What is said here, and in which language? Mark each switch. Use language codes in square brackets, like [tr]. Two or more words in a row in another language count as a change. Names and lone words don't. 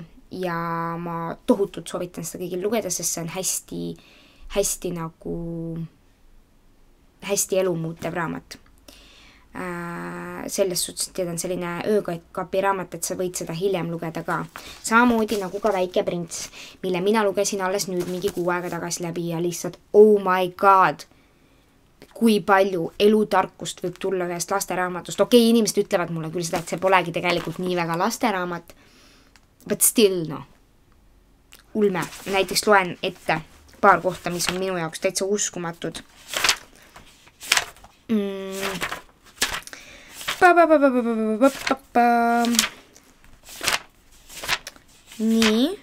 [et] Ja ma tohutult soovitan seda kõigil lugeda, sest see on hästi elumuutev raamat. Selles suhtes, et on selline öökapi raamat, et sa võid seda hiljem lugeda ka. Samamoodi nagu ka Väike prints, mille mina lugesin alles nüüd mingi 6 aega tagasi läbi ja lihtsalt, [en] oh my god, [et] kui palju elutarkust võib tulla ühest lasteraamatust. Okei, inimesed ütlevad mulle küll seda, et see polegi tegelikult nii väga lasteraamat, [en] but still, [et] ulme. Näiteks loen ette paar kohta, mis on minu jaoks täitsa uskumatud. Nii.